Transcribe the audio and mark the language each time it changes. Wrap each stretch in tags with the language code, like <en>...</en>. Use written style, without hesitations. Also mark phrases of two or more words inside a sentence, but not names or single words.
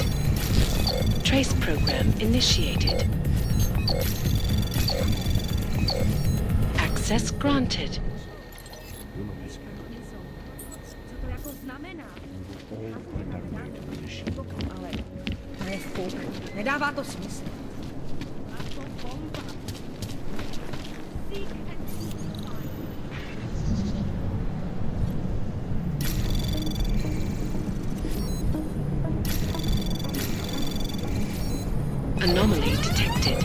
<en>Trace program initiated. Access granted.</en> <cs>Nedává to smysl.</cs> <en>Anomaly detected.</en>